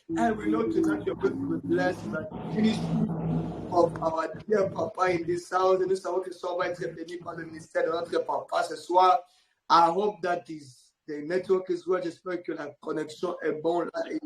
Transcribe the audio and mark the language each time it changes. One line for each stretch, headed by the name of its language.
English: And we know tonight you're going to be blessed by the ministry of our dear Papa in this house.
French: Et nous savons que ça va être béni par le ministère de notre Papa ce soir.
English: I hope that the network is well.
French: J'espère que la connexion est bonne là.